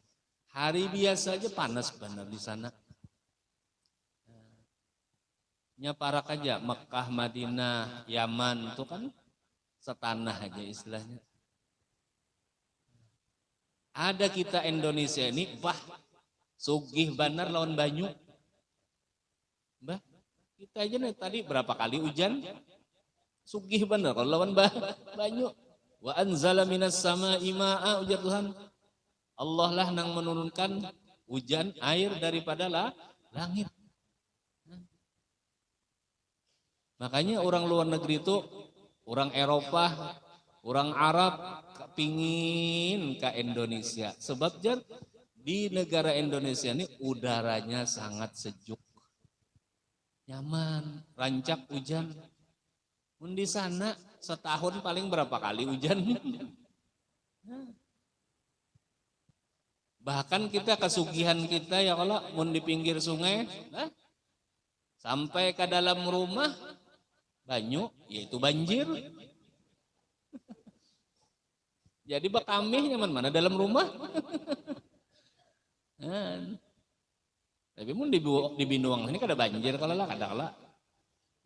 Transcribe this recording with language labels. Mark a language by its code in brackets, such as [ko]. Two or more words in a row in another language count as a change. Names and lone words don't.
[bjn] Hari biasa aja panas benar di sana. Nyaparak aja Mekah, Madinah, Yaman itu kan setanah aja istilahnya. Ada kita Indonesia ini, sugih benar lawan banyu. Mbah, kita aja nih tadi berapa kali hujan, sugih benar kalau lawan banyu. [ar] وأنزل من السماء ماء, [bjn] ujar Tuhan. [id] Allah lah yang menurunkan hujan air daripada langit. Makanya orang luar negeri itu, orang Eropa, orang Arab kepingin ke Indonesia. Sebab di negara Indonesia ini udaranya sangat sejuk, nyaman, rancak hujan. Di sana setahun paling berapa kali hujan? [bjn] Bahkan kita kesugihan kita ya kalau mau di pinggir sungai, sampai ke dalam rumah banyu, yaitu banjir. Jadi bekamih nyaman mana dalam rumah. Tapi mun di Binuang ini kada banjir kalau lah kada lah.